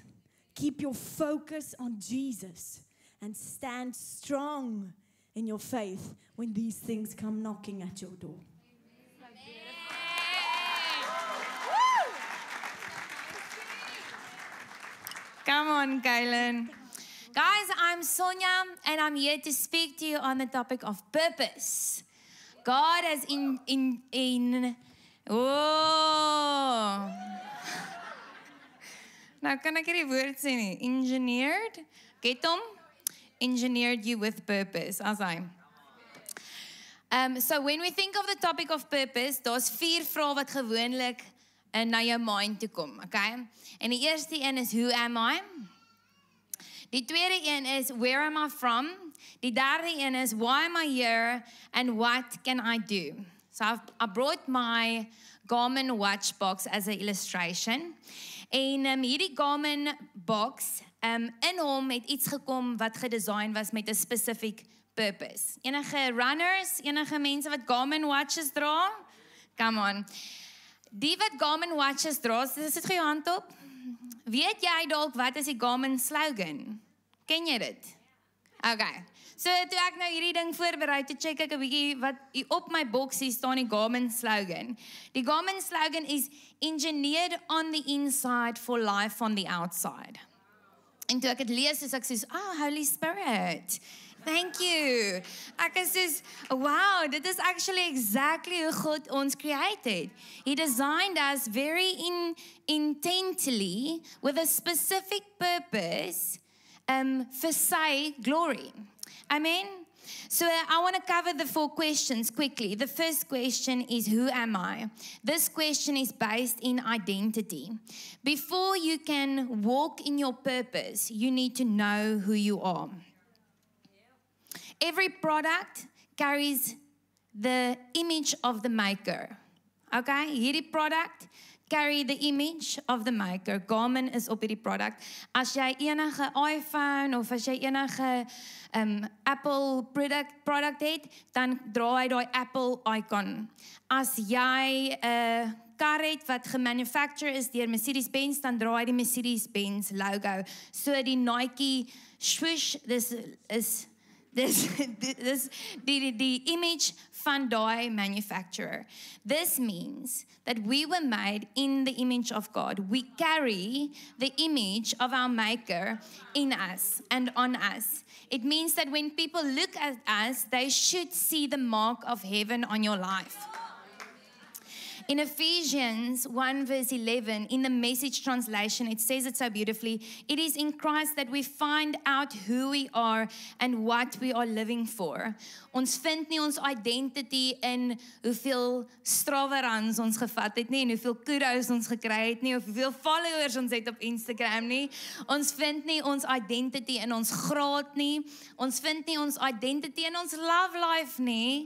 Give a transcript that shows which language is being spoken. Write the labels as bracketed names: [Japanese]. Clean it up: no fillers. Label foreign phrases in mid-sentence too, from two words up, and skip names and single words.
[English] Keep your focus on Jesus and stand strong in your faith when these things come knocking at your door. Come on, Kylan. Guys, I'm Sonia, and I'm here to speak to you on the topic of purpose. God has [Afrikaans] Nou kan ek hierdie woord sê nie. [English] Engineered, get hom? Engineered you with purpose, as I. So when we think of the topic of purpose, [Afrikaans] daar's 4 vrae wat gewoonlik na jou mind toe kom, okay? En die eerste een is, [English] who am I? [Afrikaans] Die tweede een is, [English] where am I from? [Afrikaans] Die derde een is, [English] why am I here? And what can I do? So I brought my Garmin watch box as an illustration. [Afrikaans] En hierdie Garmin box, in hom het iets gekom wat gedesign was met 'n [English] specific purpose. [Afrikaans] Enige runners, enige mense wat Garmin watches dra? [English] Come on. [Afrikaans] Die wat Garmin watches dra, sit jou hand op. Weet jy dalk wat is die Garmin slogan? Ken jy dit? Okay. So toe ek nou hierdie ding voorberei, toe check ek 'n bietjie wat op my boksie staan die Garmin slogan. Die Garmin slogan is [English] engineered on the inside for life on the outside. [Afrikaans] En toe ek dit lees, is ek soos, [English] Holy Spirit. Thank you. [Afrikaans] Ek is soos, wow, dit is [English] actually exactly [Afrikaans] hoe God ons created. [English] He designed us very intently with a specific purpose for sy glory. Amen? So I want to cover the 4 questions quickly. The first question is, who am I? This question is based in identity. Before you can walk in your purpose, you need to know who you are. Every product carries the image of the maker. Okay? Hierdie product carry the image of the maker. [Afrikaans] Garmin is op hierdie product. As jy enige iPhone of as jy enige Apple product het, dan dra hy daai Apple icon. As jy 'n kar het wat gemanufacture is deur Mercedes-Benz, dan dra hy die Mercedes-Benz logo. So die Nike swoosh, [English] this the image [Afrikaans] van daai manufacturer. [English] This means that we were made in the image of God. We carry the image of our maker in us and on us. It means that when people look at us, they should see the mark of heaven on your life. In Ephesians 1 verse 11, in the Message translation, it says it so beautifully. It is in Christ that we find out who we are and what we are living for. [Afrikaans] Ons vind nie ons identity in hoeveel strawerans ons gevat het nie, en hoeveel kudos ons gekry het nie, of hoeveel followers ons het op Instagram nie. Ons vind nie ons identity in ons graad nie. Ons vind nie ons identity in ons [English] love life [Afrikaans] nie.